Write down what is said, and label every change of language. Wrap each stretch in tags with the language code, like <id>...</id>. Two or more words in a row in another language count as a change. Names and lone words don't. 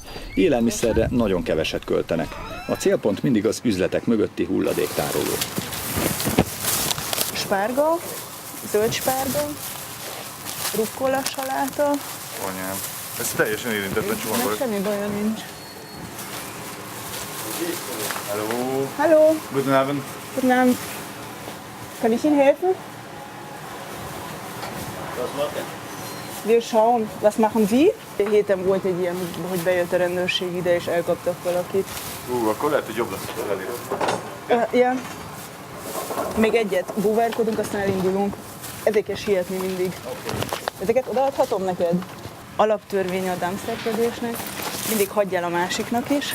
<hu>Élelmiszerre nagyon keveset költenek. A célpont mindig az üzletek mögötti hulladéktároló. Spárga, zöld spárga, rukkola saláta. Anyám, ez teljesen érintetlen csomag volt. Semmi baja nincs.</hu> <de>Hallo. Hallo. Guten Abend. Guten Abend. Kann ich Ihnen helfen? Wir schauen. Was machen Sie?</de> <hu>Héten volt egy ilyen, hogy bejött a rendőrség ide és elkaptak valakit. Akkor lehet, hogy jobb lesz, hogy elérünk. Igen. Még egyet búvárkodunk, aztán elindulunk. Ezért kell sietni mindig. Ezeket odaadhatom neked? Alaptörvény a dumpsterkedésnek. Mindig hagyj el a másiknak is.</hu>